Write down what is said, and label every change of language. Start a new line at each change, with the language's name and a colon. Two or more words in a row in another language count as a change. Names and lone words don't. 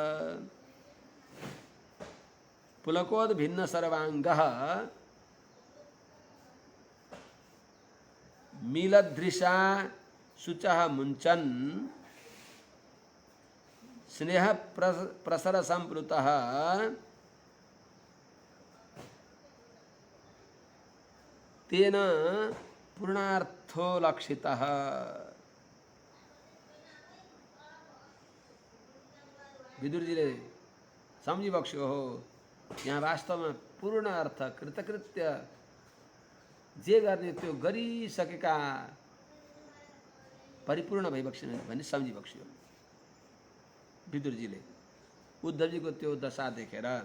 Sanskrit: पुलकोद्भिन्न सर्वांगः मीलदृशा शुचः मुञ्चन् स्नेह प्रसर संप्लुतः तेन पूर्णार्थो लक्षितः।
Nepali: विदुरजीले सम्झिबक्स्यो हो यहाँ वास्तवमा पूर्ण अर्थ कृतकृत्य जे गर्ने त्यो गरिसकेका परिपूर्ण भइबक्सिन् भन्ने सम्झिबक्स्यो विदुरजीले उद्धवजीको त्यो दशा देखेर।